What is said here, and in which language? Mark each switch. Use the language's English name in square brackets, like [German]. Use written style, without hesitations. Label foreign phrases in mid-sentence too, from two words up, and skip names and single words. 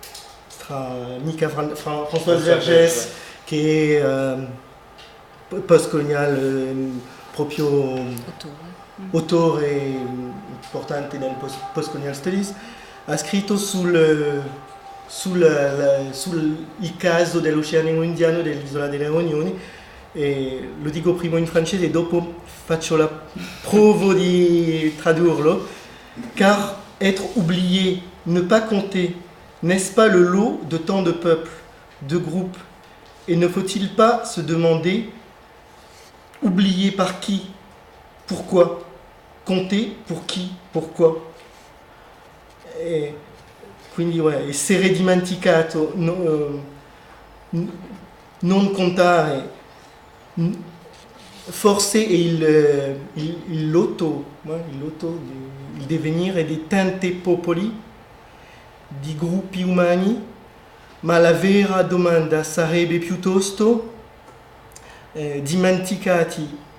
[Italian] Vergès, che è postcoloniale, proprio autore importante nel [English] postcolonial studies, [Italian] ha scritto sul caso dell'Oceano Indiano dell'isola delle Riunioni, e lo dico prima in francese e dopo faccio la prova di tradurlo. [French] Car être oublié, ne pas compter, n'est-ce pas le lot de tant de peuples, de groupes? Et ne faut-il pas se demander, oublié par qui? Pourquoi? Compter pour chi? Pourquoi? [Italian] E quindi essere dimenticato, non contare, forse è il lotto, il divenire di tanti popoli, di gruppi umani, ma la vera domanda sarebbe piuttosto dimenticati